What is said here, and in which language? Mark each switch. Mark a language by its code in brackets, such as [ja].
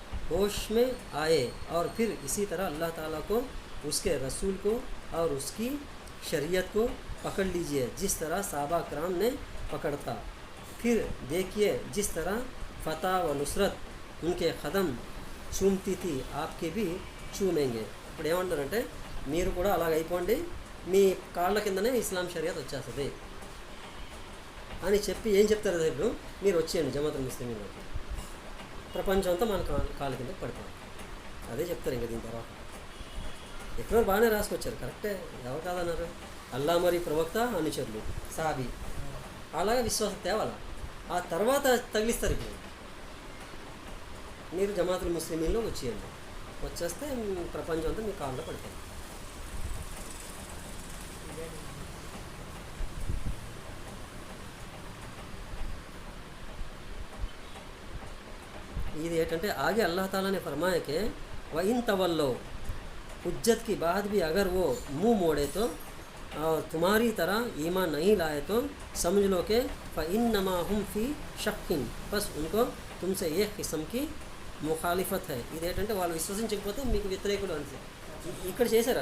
[hi] होश में आए और फिर इसी तरह अल्लाह ताला को, उसके रसूल को और उसकी शरीयत को पकड़ लीजिए जिस तरह साहबा कराम ने पकड़ा था. फिर देखिए जिस तरह फ़तह व नुसरत उनके कदम चूमती थी आपके भी चूमेंगे. [te] ఇప్పుడు ఏమంటారంటే మీరు కూడా అలాగ అయిపోండి, మీ కాళ్ళ కిందనే ఇస్లాం షరియత్ వచ్చేస్తుంది అని చెప్పి ఏం చెప్తారు? ఇప్పుడు మీరు వచ్చేయండి జమాతుల్ ముస్లిమీన్లోకి, ప్రపంచం అంతా మన కాళ్ళ కింద పడిపోవాలి, అదే చెప్తారు. ఇంకా దీని తర్వాత ఎక్కడో బాగానే రాసుకొచ్చారు, కరెక్టే, ఎవరు కాదన్నారు? అల్లా మరి ప్రవక్త అనుచరులు సాబీ అలాగే విశ్వాసం తేవాల, ఆ తర్వాత తగిలిస్తారు. ఇప్పుడు మీరు జమాతుల్ ముస్లిమీన్లో వచ్చేయండి, వచ్చేస్తే ప్రపంచం అంతా మీ కాళ్ళలో పడిపోతుంది. ఇది ఏంటంటే [hi] आगे अल्लाह ताला ने फरमाया कि व इन तवल्लो, हुज्जत की बात भी अगर वो मुंह मोड़े तो और तुम्हारी तरह ईमान नहीं लाए तो समझ लो कि फ़इन्नमा हुम फ़ी शक्किन, बस उनको तुमसे एक किस्म की ముఖాలిఫత్ है. [te] ఇది ఏంటంటే వాళ్ళు విశ్వసించకపోతే మీకు వ్యతిరేకులు అని ఇక్కడ చేశారు.